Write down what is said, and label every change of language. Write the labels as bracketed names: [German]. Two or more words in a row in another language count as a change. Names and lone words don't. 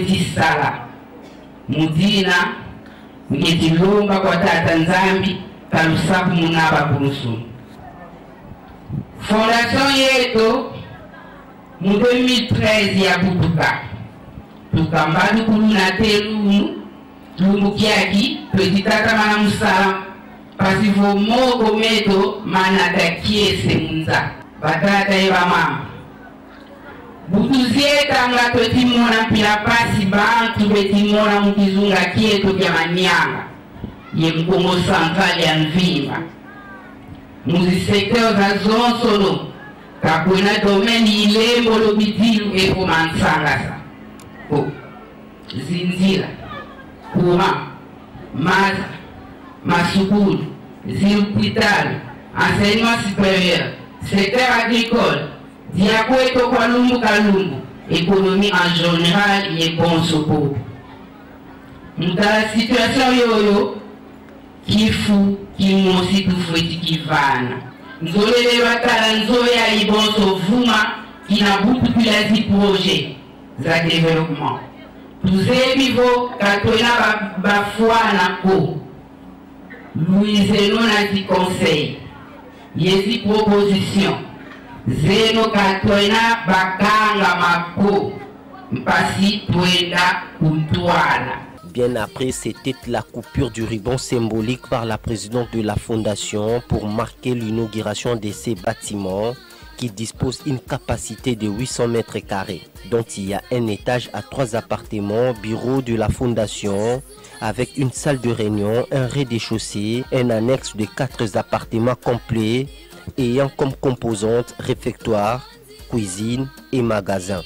[Kongo] tisala mudina ngezilomba kwa tata nzambi kalusaku munaba kurusu fondation yetu mu 2013 ya butuka tukambadu kuluna telu lumbu kiaki twetitata mana musala pasivo mogo meto mana dakiese munza batata eba mama butuzieta nga twetimona mpila pasi bantu betimona mukizunga kieto kya manyanga ye mkongo central ya Nvimba muzisekteur za zonsono kakwena domeni ilembo lobitilu eko mansangasa zinzila kuma maza masukulu zilupitalu [French] enseignement supérieur secteur agricole [Kongo] diakweto kwa lumbu kalumbu [French] économie en général [Kongo] ye bonsopo mutala situation yoyo kifu kimosi tufweti kivana nzolele watala nzoya ibonso vuma kina butu pilazi projet za développement tuzebivo katwena bafuana ko Louiseno na di conseil yezi proposition zeno katwena bakanga mako mpasi twenda kuntwala. [French] Bien après, c'était la coupure du ruban symbolique par la présidente de la fondation pour marquer l'inauguration de ces bâtiments qui disposent une capacité de 800 mètres carrés, dont il y a un étage à 3 appartements, bureaux de la fondation, avec une salle de réunion, un rez-de-chaussée, un annexe de 4 appartements complets, ayant comme composantes réfectoire, cuisine et magasin.